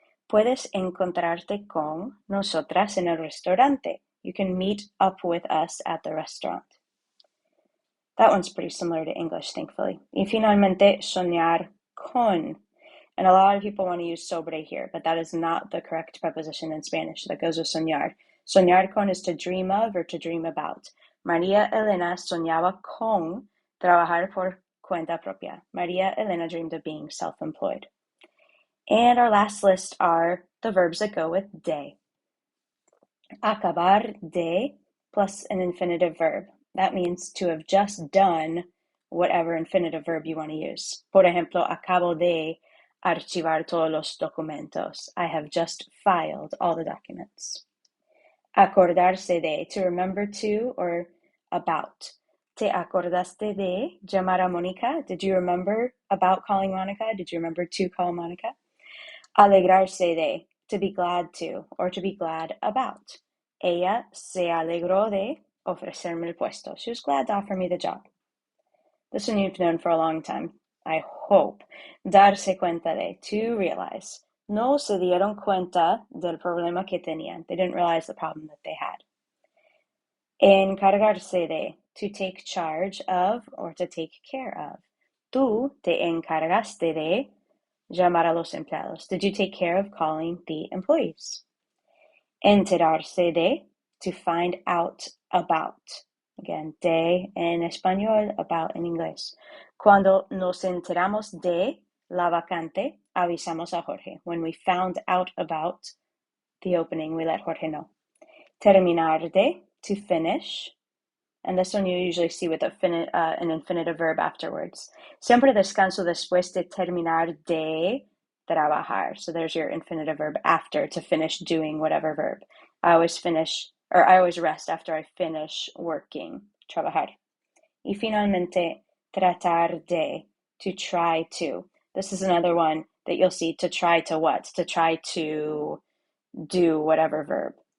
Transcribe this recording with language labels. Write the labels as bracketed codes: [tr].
[es] Puedes encontrarte con nosotras en el restaurante. [en] You can meet up with us at the restaurant. That one's pretty similar to English, thankfully. [es] Y finalmente, soñar con. [en] And a lot of people want to use sobre here, but that is not the correct preposition in Spanish that goes with soñar. Soñar con is to dream of or to dream about. [es] María Elena soñaba con trabajar por cuenta propia. [en] María Elena dreamed of being self-employed. And our last list are the verbs that go with de. Acabar de plus an infinitive verb. That means to have just done whatever infinitive verb you want to use. [es] Por ejemplo, acabo de archivar todos los documentos. [en] I have just filed all the documents. Acordarse de, to remember to or about. [es] ¿Te acordaste de llamar a Mónica? [en] Did you remember about calling Monica? Did you remember to call Monica? Alegrarse de, to be glad to or to be glad about. [es] Ella se alegró de ofrecerme el puesto. [en] She was glad to offer me the job. This one you've known for a long time, I hope. Darse cuenta de, to realize. [es] No se dieron cuenta del problema que tenían. [en] They didn't realize the problem that they had. Encargarse de, to take charge of or to take care of. [es] Tú te encargaste de llamar a los empleados. [en] Did you take care of calling the employees? Enterarse de, to find out about. [es] Again, de en español, about en inglés. Cuando nos enteramos de la vacante, avisamos a Jorge. [en] When we found out about the opening, we let Jorge know. Terminar de, to finish. And this one you usually see with an infinitive verb afterwards. [es] Siempre descanso después de terminar de trabajar. [en] So there's your infinitive verb after, to finish doing whatever verb. I always rest after I finish working. Trabajar. Y finalmente, tratar de, to try to. This is another one that you'll see, to try to what? To try to do whatever verb.